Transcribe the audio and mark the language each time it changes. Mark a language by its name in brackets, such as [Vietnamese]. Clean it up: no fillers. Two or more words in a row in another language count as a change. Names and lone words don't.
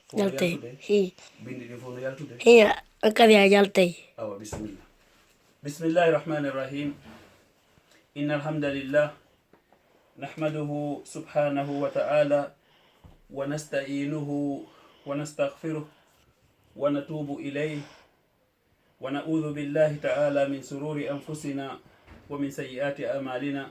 [Fula] Yaltay. Hi. bindi ɗi fof no yaltude. Hiya. Kadi a yaltay. awa bisimilla. [Arabic] بسم الله الرحمن الرحيم. إن الحمد لله نحمده سبحانه وتعالى ونستعينه ونستغفره ونتوب إليه ونعوذ بالله تعالى من شرور أنفسنا ومن سيئات أعمالنا.